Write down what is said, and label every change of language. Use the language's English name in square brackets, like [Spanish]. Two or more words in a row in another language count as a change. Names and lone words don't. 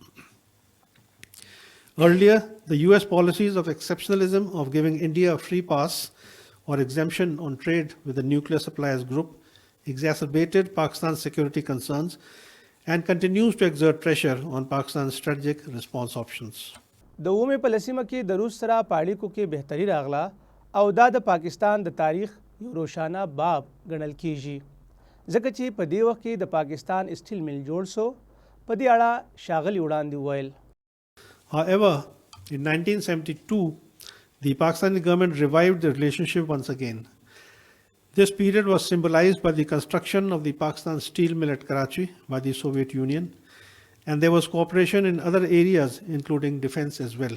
[English] Earlier, the US policies of exceptionalism of giving India a free pass or exemption on trade with the nuclear suppliers group exacerbated Pakistan's security concerns and continues to exert pressure on Pakistan's strategic response options. [Pashto] د اومې په لسیمه کې د روس سره په اړیکو کې بهتري راغله او دا د پاکستان د تاریخ یو روښانه باب ګڼل کیږي ځکه چې په دې وخت کې د پاکستان [English] steel mill [Pashto] جوړ سو. په دې اړه ښاغلي وړاندې وویل [English] However, in 1972, the Pakistani government revived the relationship once again. This period was symbolized by the construction of the Pakistan steel mill at Karachi by the Soviet Union, and there was cooperation in other areas, including defense as well.